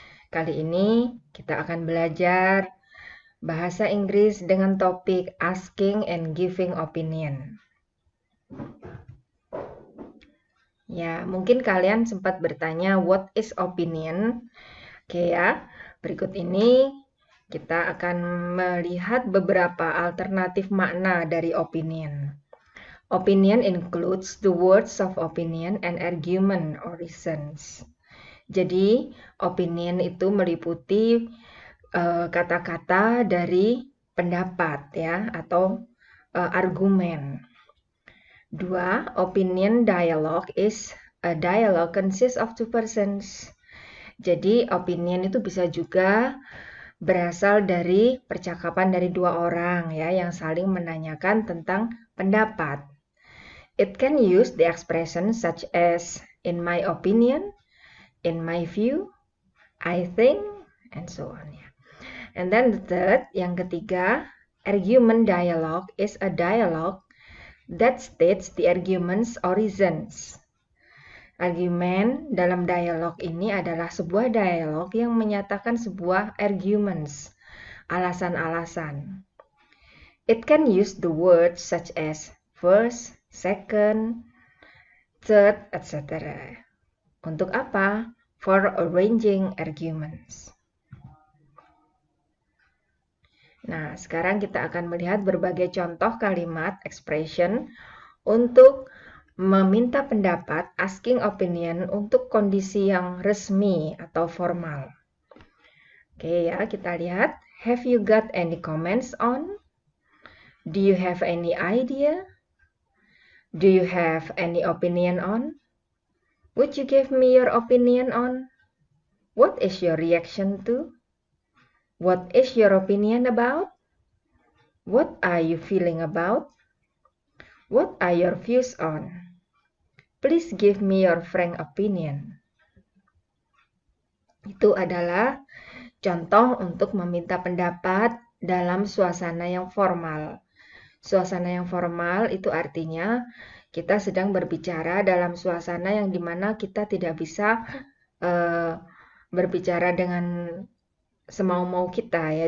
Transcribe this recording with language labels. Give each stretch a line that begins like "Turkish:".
Indonesian: Kali ini kita akan belajar bahasa Inggris dengan topik asking and giving opinion. Ya, mungkin kalian sempat bertanya
English: what is opinion?
Indonesian: Oke ya, berikut ini kita akan melihat beberapa alternatif makna dari opinion.
English: Opinion includes the words of opinion and argument or reasons.
Indonesian: Jadi, opinion itu meliputi kata-kata dari pendapat ya atau argumen. 2.
English: Opinion dialogue is a dialogue consists of two persons.
Indonesian: Jadi, opinion itu bisa juga berasal dari percakapan dari dua orang ya yang saling menanyakan tentang pendapat.
English: It can use the expression such as in my opinion, in my view, I think, and so on. And then the third,
Indonesian: yang ketiga,
English: argument dialogue is a dialogue that states the argument's or reasons.
Indonesian: Argumen dalam dialog ini adalah sebuah dialog yang menyatakan sebuah arguments, alasan-alasan.
English: It can use the words such as first, second, third, etc.
Indonesian: Untuk apa?
English: For arranging arguments.
Indonesian: Nah, sekarang kita akan melihat berbagai contoh kalimat expression untuk meminta pendapat, asking opinion untuk kondisi yang resmi atau formal. Oke ya, kita lihat.
English: Have you got any comments on? Do you have any idea? Do you have any opinion on? Would you give me your opinion on? What is your reaction to? What is your opinion about? What are you feeling about? What are your views on? Please give me your frank opinion.
Indonesian: Itu adalah contoh untuk meminta pendapat dalam suasana yang formal. Suasana yang formal itu artinya kita sedang berbicara dalam suasana yang dimana kita tidak bisa berbicara dengan semau-mau kita ya.